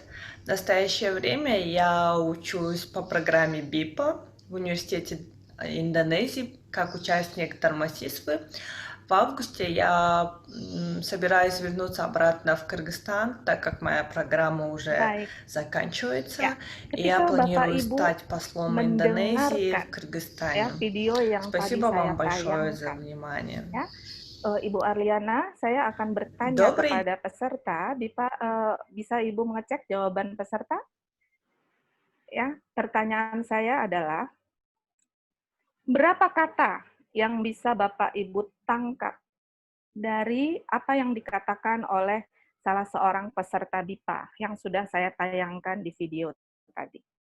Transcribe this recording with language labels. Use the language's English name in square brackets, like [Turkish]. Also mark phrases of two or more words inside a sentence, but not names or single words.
[Russian] В настоящее время я учусь по программе БИПА в университете Индонезии как участник Тормосисвы. В августе я собираюсь вернуться обратно в Кыргызстан, так как моя программа уже заканчивается. [Indonesian] Ya, [Russian] И я планирую [Indonesian] Bapak Ibu [Russian] стать послом Индонезии в Кыргызстане. [Indonesian] video yang [Russian] Спасибо [Indonesian] tadi [Russian] вам [Indonesian] saya [Russian] большое за [Indonesian] tayangkan. [Russian] внимание. [Indonesian] Ya, Ibu Arliana, saya akan bertanya kepada peserta. Bisa Ibu mengecek jawaban peserta? Ya, pertanyaan saya adalah, berapa kata yang bisa Bapak Ibu tangkap dari apa yang dikatakan oleh salah seorang peserta BIPA yang sudah saya tayangkan di video tadi?